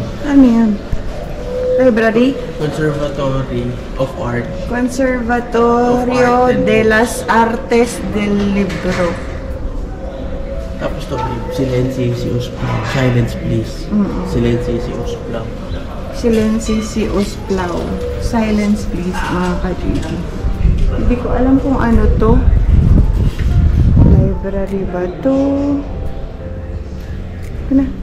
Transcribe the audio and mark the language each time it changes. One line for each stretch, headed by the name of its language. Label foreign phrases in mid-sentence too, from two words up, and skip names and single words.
Filipino: Ano yan? Library? Conservatory of Art. Conservatorio de las Artes del Libro. Tapos to, silencious,
English: silence please.
Filipino: Silencious lang. Silencious Plau.
English: Silence please,
Filipino: mga ka-Gigi. Hindi ko alam kung ano to. Library ba to? Ano?